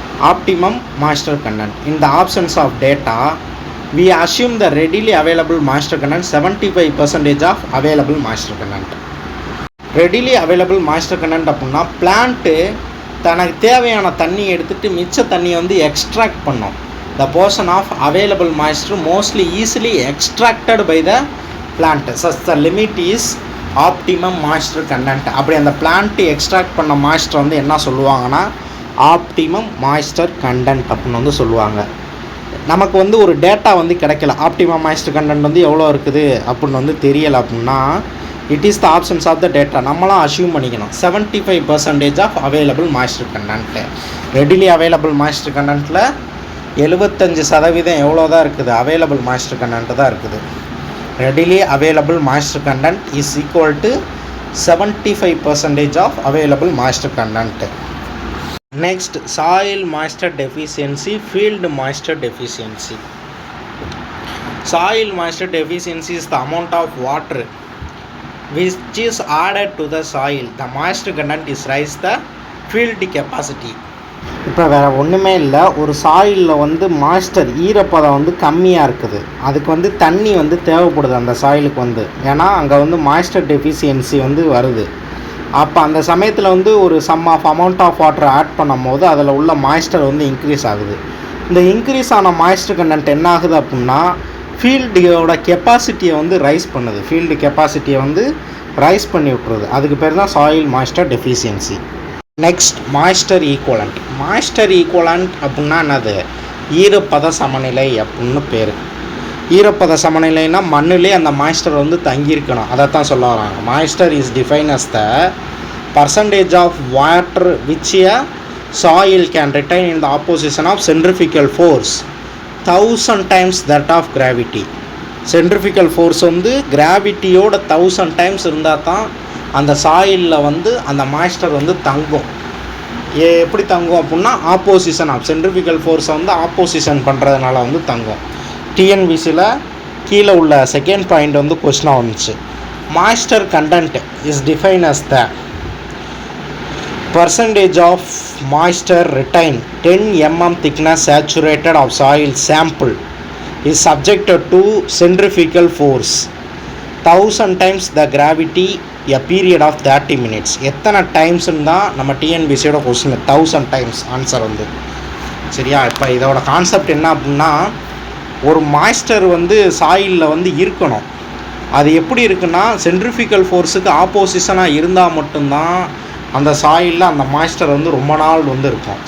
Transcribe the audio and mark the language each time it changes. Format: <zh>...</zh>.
<en>Optimum moisture content. In the absence of data, we assume the readily available moisture content 75% of available moisture content.</en> <ta>Readily available moisture content அப்படின்னா plant தனக்கு தேவையான தண்ணி எடுத்துகிட்டு மிச்ச தண்ணியை வந்து எக்ஸ்ட்ராக்ட் பண்ணும்.</ta> <en>The portion of available moisture mostly easily extracted by the plant. Thus the limit is optimum moisture content.</en> <ta>அப்படி அந்த பிளான்ட்டு எக்ஸ்ட்ராக்ட் பண்ண மாய்ஸ்டர் வந்து என்ன சொல்லுவாங்கன்னா ஆப்டிமம் மாய்ஸ்டர் கண்டென்ட் அப்படின்னு வந்து சொல்லுவாங்க. நமக்கு வந்து ஒரு டேட்டா வந்து கிடைக்கல, ஆப்டிமம் மாய்ஸ்டர் கண்டென்ட் வந்து எவ்வளோ இருக்குது அப்படின்னு வந்து தெரியலை அப்படின்னா</ta> <en>It is the options of the data.</en> <ta>நம்மளாம் அஷ்யூம் பண்ணிக்கணும் 75% of available moisture content. Readily available moisture கண்டென்ட்டில் 75% எவ்வளோ தான் இருக்குது? அவைலபிள் மாய்ஸ்டர் கண்டென்ட்டு தான் இருக்குது.</ta> <en>Readily available moisture content is equal to 75% of available moisture content. Next, soil moisture deficiency, field moisture deficiency. Soil moisture deficiency is the amount of water which is added to the soil. The moisture content is raise the field capacity.</en> <ta>இப்போ வேறு ஒன்றுமே இல்லை, ஒரு சாயிலில் வந்து moisture ஈரப்பதம் வந்து கம்மியாக இருக்குது, அதுக்கு வந்து தண்ணி வந்து தேவைப்படுது அந்த சாயிலுக்கு வந்து, ஏன்னா அங்கே வந்து மாய்ஸ்டர் டெஃபிஷியன்சி வந்து வருது. அப்போ அந்த சமயத்தில் வந்து ஒரு some of amount of water add பண்ணும் போது அதில் உள்ள மாய்ஸ்டர் வந்து இன்க்ரீஸ் ஆகுது. இந்த இன்க்ரீஸ் ஆன மாய்ஸ்டர் கண்டென்ட் என்ன ஆகுது அப்படின்னா ஃபீல்டோட கெப்பாசிட்டியை வந்து ரைஸ் பண்ணுது, ஃபீல்டு கெப்பாசிட்டியை வந்து ரைஸ் பண்ணி விட்டுருது. அதுக்கு பேர் தான் soil moisture deficiency. Next, moisture equivalent. Moisture equivalent அப்படின்னா என்னது? ஈரப்பத சமநிலை அப்படின்னு பேர். ஈரப்பத சமநிலைனா மண்ணிலே அந்த மாய்ஸ்டர் வந்து தங்கியிருக்கணும், அதை தான் சொல்ல வராங்க.</ta> <en>Moisture is define as the percentage of water which a soil can retain in the opposition of centrifugal force 1000 times that of gravity.</en> <ta>Centrifugal force வந்து கிராவிட்டியோட 1000 டைம்ஸ் இருந்தால் தான் அந்த சாயிலில் வந்து அந்த மாய்ஸ்டர் வந்து தங்கும். எப்படி தங்கும் அப்படின்னா ஆப்போசிஷன் ஆஃப் சென்ட்ரிஃபிகல் ஃபோர்ஸை வந்து ஆப்போசிஷன் பண்ணுறதுனால வந்து தங்கும். டிஎன்பிசியில் கீழே உள்ள செகண்ட் பாயிண்ட் வந்து கொஸ்டினாக வந்துச்சு.</ta> <en>Moisture content is define as the percentage of moisture retained 10 mm thickness saturated of soil sample is subjected to centrifugal force 1000 times the gravity a period of 30 minutes.</en> <ta>எத்தனை டைம்ஸ்ன்னு தான் நம்ம டிஎன்பிசியோட கொஸ்டின். 1000 டைம்ஸ் ஆன்சர் வந்து சரியா. இப்போ இதோட concept என்ன அப்படின்னா, ஒரு மாய்ஸ்டர் வந்து சாயிலில் வந்து இருக்கணும். அது எப்படி இருக்குன்னா சென்ட்ரிஃபிகல் ஃபோர்ஸுக்கு ஆப்போசிஷனாக இருந்தால் மட்டும்தான் அந்த சாயிலில் அந்த மாய்ஸ்டர் வந்து ரொம்ப நாள் வந்து இருக்கும்.</ta>